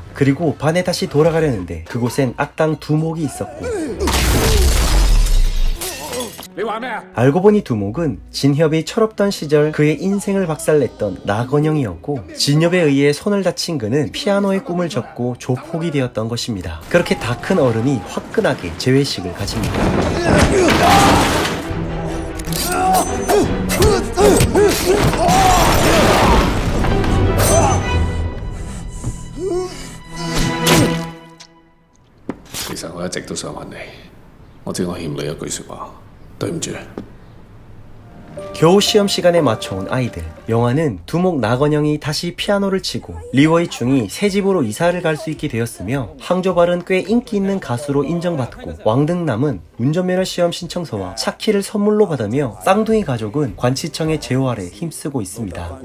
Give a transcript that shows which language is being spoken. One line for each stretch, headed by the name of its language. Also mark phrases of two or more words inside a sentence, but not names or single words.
Korean: 그리고 반에 다시 돌아가려는데 그곳엔 악당 두목이 있었고 알고 보니 두목은 진협이 철없던 시절 그의 인생을 박살냈던 나건영이었고 진협에 의해 손을 다친 그는 피아노의 꿈을 접고 조폭이 되었던 것입니다. 그렇게 다 큰 어른이 화끈하게 재회식을 가집니다.
Cantonese: 其實我一直都想揾你，我知我欠你一句説話，對唔住。
Korean: 겨우 시험 시간에 맞춰온 아이들. 영화는 두목 나건영이 다시 피아노를 치고 리워이충이 새 집으로 이사를 갈 수 있게 되었으며 항조발은 꽤 인기 있는 가수로 인정받고 왕등남은 운전면허 시험 신청서와 차키를 선물로 받으며 쌍둥이 가족은 관치청의 제호 아래 힘쓰고 있습니다.